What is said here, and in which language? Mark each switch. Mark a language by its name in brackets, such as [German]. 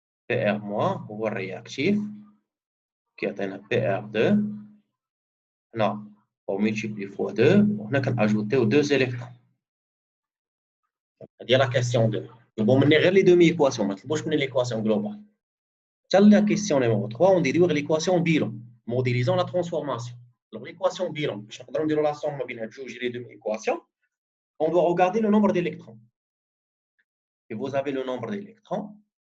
[Arabic] PR- هو الرياكتيف كيعطينا PR2. [French] هنا on multiplie fois 2 وهنا كنأجوتيو 2 électrons. هذه la question 2. [Arabic] طلبوا مني غير لي دومي ايكواسيون ما طلبوش مني ليكواسيون جلوبال. [French] حتى la question numéro 3 on déduire l'équation bilan modélisant la transformation. Alors l'équation bilan باش نقدروا نديروا la somme ما بين هاد جوج لي دومي ايكواسيون on doit regarder le nombre d'électrons. Et vous avez le nombre d'électrons.